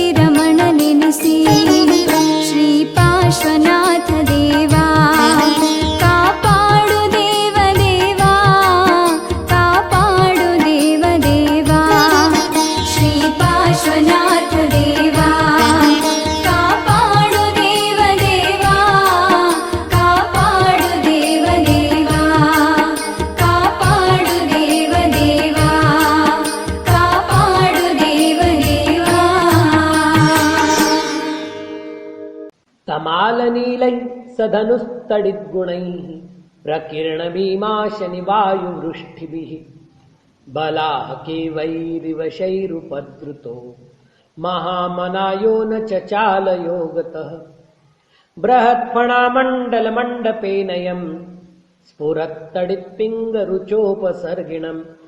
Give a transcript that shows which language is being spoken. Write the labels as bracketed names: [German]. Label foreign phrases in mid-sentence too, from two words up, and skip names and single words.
[Kannada] ರಮಣ ನೆನೆಸಿ ಶ್ರೀ ಪಾರ್ಶ್ವನಾಥ ದೇವಾ ಕಾಪಾಡು ದೇವದೇವಾ ಕಾಪಾಡು ದೇವದೇವಾ ಶ್ರೀ ಪಾರ್ಶ್ವನಾಥ ದೇವಾ ಕಾಪಾಡು ದೇವದೇವಾ ಕಾಪಾಡು ದೇವದೇವಾ ಕಾಪಾಡು ದೇವದೇವಾ ಕಾಪಾಡು ದೇವದೇವಾ [Sanskrit] तमालनीलै सधनुस्तडिद्गुणैः प्रकीर्णभीमाशनिवायुवृष्टिभिः बलाहकेवैरिवशैरुपद्रुतो महामनायो न चचालयो गतः बृहत्फणामण्डलमण्डपेनयम् स्फुरत्तडित्पिङ्गरुचोपसर्गिणम्